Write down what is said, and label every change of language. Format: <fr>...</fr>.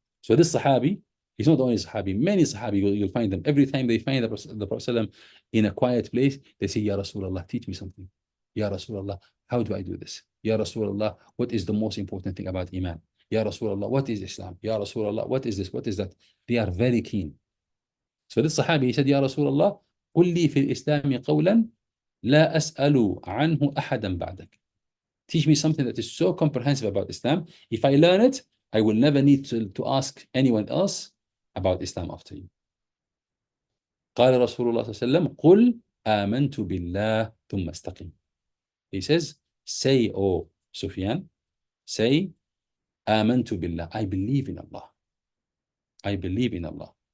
<en>So this Sahabi, he's not the only Sahabi. Many Sahabi, you'll find them. Every time they find the Prophet in a quiet place, they say, Ya Rasulullah, teach me something. Ya Rasulullah, how do I do this? Ya Rasulullah, what is the most important thing about Iman? Ya Rasulullah, what is Islam? Ya Rasulullah, what is this? What is that? They are very keen. So this Sahabi, he said, Ya Rasulullah,</en> <ar>قل لي في الإسلام قولا لا أسأل عنه أحدا بعدك.</ar> <en>Teach me something that is so comprehensive about Islam. If I learn it, I will never need to ask anyone else about Islam after you.</en> <ar>قال رسول الله صلى الله عليه وسلم قل آمنت بالله ثم استقم.</ar> <en>He says, say, O Sufyan, say,</en> <ar>آمنت بالله.</ar> <en>I believe in Allah. I believe in Allah.</en>